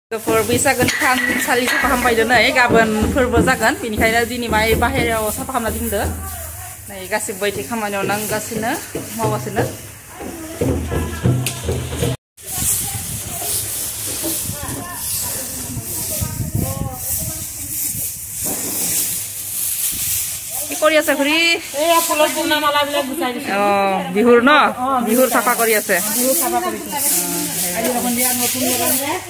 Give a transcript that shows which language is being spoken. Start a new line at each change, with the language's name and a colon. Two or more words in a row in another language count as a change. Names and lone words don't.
Bodo: गफोर बैसागोनि सानसालि साफा खालामबाय नै गाबोन फोरबो जागोन बेनिखायनो दिनै माय बाहेरायाव साफा खालामना दोनदो नै गासिबो बायदि खामानियाव नांगासिनो मावगासिनो
Assamese: কি কৰি আছে খুৰী এয়া ফুলৰ পূৰ্ণা মালাবিলাক গুচাই দিছে বিহুৰ ন বিহুৰ সাফা কৰি আছে বিহু সাফা কৰিছে আজি সন্ধিয়া নতুন লগান যে